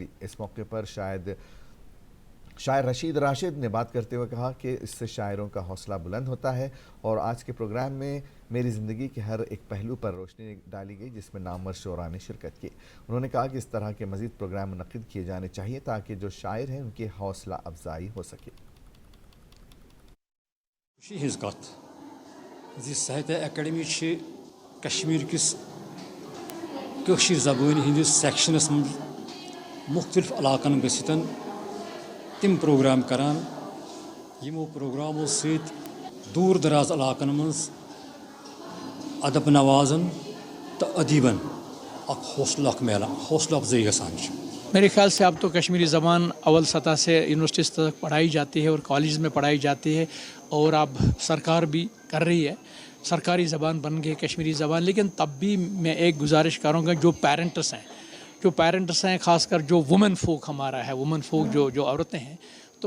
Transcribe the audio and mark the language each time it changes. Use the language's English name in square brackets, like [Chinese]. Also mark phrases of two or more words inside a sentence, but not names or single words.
[Urdu] اس موقع پر شاعر رشید راشد نے بات کرتے ہوئے کہا کہ اس سے شاعروں کا حوصلہ بلند ہوتا ہے اور آج کے پروگرام میں میری زندگی کے ہر ایک پہلو پر روشنی ڈالی گئی جس میں نامور شعراء نے شرکت کی۔ انہوں نے کہا کہ اس طرح کے مزید پروگرام منعقد کیے جانے چاہیے تاکہ جو شاعر ہیں ان کی حوصلہ افزائی ہو سکے۔ [Kashmiri] ہز کت ساہتیہ اکیڈمی کشمیر کس زبان ہندس سیکشنس من مختلف علاقن گھتن تم پروگرام کران یمو پروگراموں ست دور دراز علاقن مز ادب نوازن تو ادیبن حوصلہ میلان، حوصلہ افزائی گسان۔ [Urdu] میرے خیال سے اب تو کشمیری زبان اول سطح سے یونیورسٹی سطح تک پڑھائی جاتی ہے اور کالج میں پڑھائی جاتی ہے، اور اب سرکار بھی کر رہی ہے، سرکاری زبان بن گئی کشمیری زبان۔ لیکن تب بھی میں ایک گزارش کروں گا، جو پیرنٹس ہیں خاص کر جو [English] women folk [Urdu] ہمارا ہے، [English] women folk [Urdu] جو عورتیں ہیں، تو